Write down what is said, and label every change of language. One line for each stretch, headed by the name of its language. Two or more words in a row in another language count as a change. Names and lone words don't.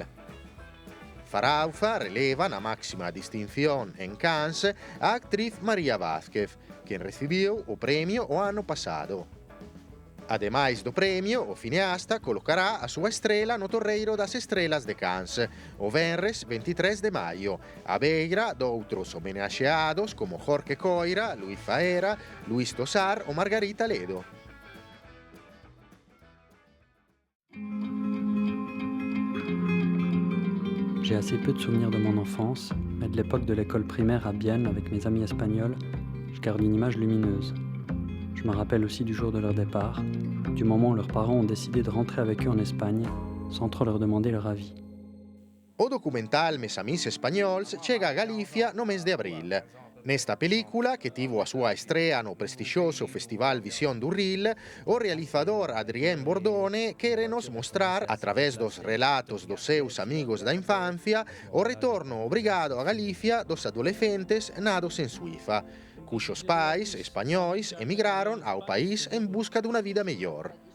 Galician: Sarauza releva na máxima distinción en Cannes a actriz María Vázquez, quen recibiu o premio o ano pasado. Ademais do premio, o cineasta colocará a súa estrela no Torreiro das Estrelas de Cannes, o venres 23 de maio, a beira doutros homenaxeados como Jorge Coira, Luis Faera, Luis Tosar ou Margarita Ledo.
French: J'ai assez peu de souvenirs de mon enfance, mais de l'époque de l'école primaire à Bienne avec mes amis espagnols, je garde une image lumineuse. Je me rappelle aussi du jour de leur départ, du moment où leurs parents ont décidé de rentrer avec eux en Espagne, sans trop leur demander leur avis.
Galician: O documental Mes Amis Espanyols chega a Galicia no mes de abril. Nesta película, que tivo a súa estrea no prestixioso Festival Visión do Ril, o realizador Adrien Bordone quérenos mostrar, a través dos relatos dos seus amigos da infancia, o retorno obrigado a Galicia dos adolescentes nados en Suiza, cuxos pais, españois, emigraron ao país en busca dunha vida mellor.